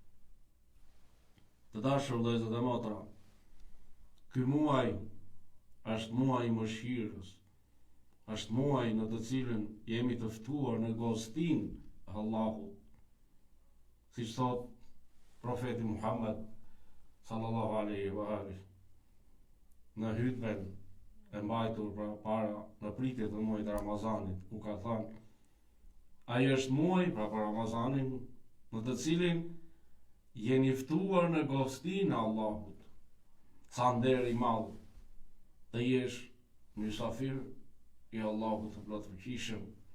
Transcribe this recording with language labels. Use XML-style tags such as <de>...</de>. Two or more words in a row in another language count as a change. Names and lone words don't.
<sq>Të dashur vëllezër dhe motra, ky muaj është muaj i mëshirës, është muaj në të cilën jemi të ftuar në gostin e Allahut. Siç thot profeti Muhammed</sq> <ar>صلى الله عليه وآله</ar> <sq>në hutben e mbajtur para në pritje të muajit të Ramazanit, ku ka thënë: ai është muaj, pra për Ramazanin, në të cilin jeni ftuar në gostinë e Allahut. Sa nder i madh të jesh mysafir i Allahut të plotfuqishëm.</sq>